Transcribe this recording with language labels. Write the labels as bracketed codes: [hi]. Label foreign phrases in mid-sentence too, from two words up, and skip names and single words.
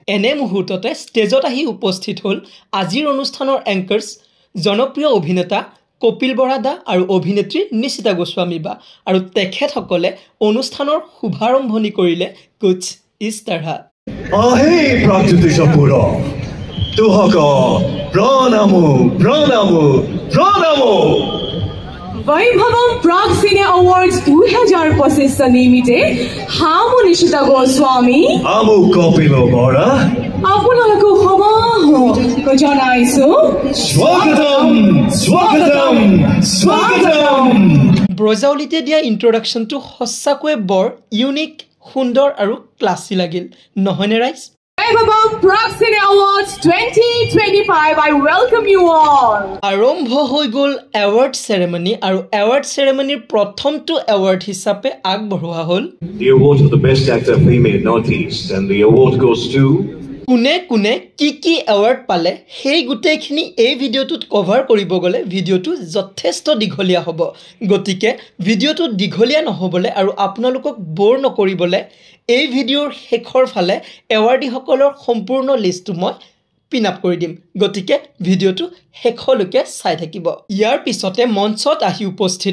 [as] এনে মুহূৰ্ততে ষ্টেজত আহি উপস্থিত হ'ল আজিৰ অনুষ্ঠানৰ এংকাৰ্ছ জনপ্ৰিয় অভিনেতা কপিল বৰা দা আৰু অভিনেত্ৰী নিশিতা গোস্বামী বা আৰু তেখেতসকলে অনুষ্ঠানৰ শুভাৰম্ভণি কৰিলে [hi] कुछ इस तरह [as] আহে প্ৰাকৃতিক তোহক প্ৰণামো প্ৰণামো প্ৰণামো वैभवम प्राग सिने अवार्ड्स 2025 নিমিত্তে হামু निशिता गोस्वामी আমু কপিল বৰা আপোনালোক সমাহ জনাইছো স্বাগতম স্বাগতম স্বাগতম ব্ৰজাৱলীতে দিয়া ইন্ট্ৰডাকশ্যনটো সঁচাকৈয়ে বৰ ইউনিক সুন্দৰ আৰু ক্লাছী লাগিল নহয়নে ৰাইজ [en] Vaivavam Prague Cine Awards 2025 I welcome you all [as] আৰম্ভ হৈ গ'ল [en] award ceremony [as] আৰু এৱাৰ্ড চেৰেমনিৰ প্ৰথমটো এৱাৰ্ড হিচাপে আগবঢ়োৱা হ'ল [en] The award of the best actor female Northeast and the award goes to [as] কোনে কোনে কি এৱাৰ্ড পালে সেই গোটেইখিনি এই ভিডিঅ'টোত কভাৰ কৰিব গ'লে ভিডিঅ'টো যথেষ্ট দীঘলীয়া হ'ব গতিকে ভিডিঅ'টো দীঘলীয়া নহ'বলৈ আৰু আপোনালোকক বৰ নকৰিবলৈ এই ভিডিঅ'ৰ শেষৰ ফালে এৱাৰ্ডীসকলৰ সম্পূৰ্ণ লিষ্টটো মই [en] pin up [as] কৰি দিম গতিকে ভিডিঅ'টো শেষলৈকে চাই থাকিব ইয়াৰ পিছতে মঞ্চত আহি উপস্থিত